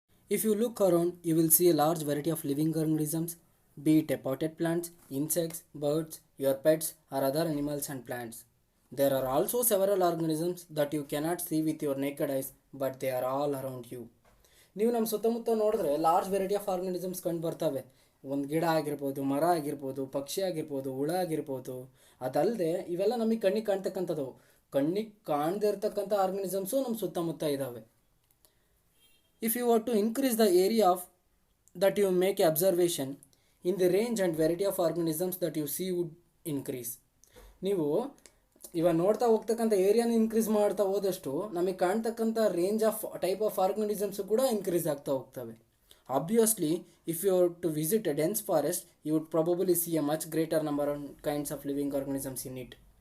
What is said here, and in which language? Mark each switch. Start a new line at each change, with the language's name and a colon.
English: If you look around, you will see a large variety of living organisms, be it a potted plants, insects, birds, your pets, or other animals and plants. There are also several organisms that you cannot see with your naked eyes, but they are all around you.
Kannada: ನೀವು ನಮ್ಮ ಸುತ್ತಮುತ್ತ ನೋಡಿದ್ರೆ
English: large variety of organisms
Kannada: ಕಂಡು ಬರ್ತವೆ. ಒಂದು ಗಿಡ ಆಗಿರ್ಬೋದು, ಮರ ಆಗಿರ್ಬೋದು, ಪಕ್ಷಿ ಆಗಿರ್ಬೋದು, ಹುಳ ಆಗಿರ್ಬೋದು. ಅದಲ್ಲದೆ ಇವೆಲ್ಲ ನಮಗೆ ಕಣ್ಣಿಗೆ ಕಾಣ್ತಕ್ಕಂಥದ್ದು. ಕಣ್ಣಿಗೆ ಕಾಣದೇ ಇರ್ತಕ್ಕಂಥ ಆರ್ಗನಿಸಮ್ಸು ನಮ್ಮ ಸುತ್ತಮುತ್ತ ಇದ್ದಾವೆ.
English: If you were to increase the area of that you make observation, in the range and variety of organisms that you see would increase.
Kannada: ನೀವು ಇವಾಗ ನೋಡ್ತಾ ಹೋಗ್ತಕ್ಕಂಥ ಏರಿಯಾನ ಇನ್ಕ್ರೀಸ್ ಮಾಡ್ತಾ ಹೋದಷ್ಟು ನಮಗೆ ಕಾಣ್ತಕ್ಕಂಥ
English: range of type of organisms
Kannada: ಕೂಡ ಇನ್ಕ್ರೀಸ್ ಆಗ್ತಾ ಹೋಗ್ತವೆ.
English: Obviously if you are to visit a dense forest, you would probably see a much greater number on kinds of living organisms in it.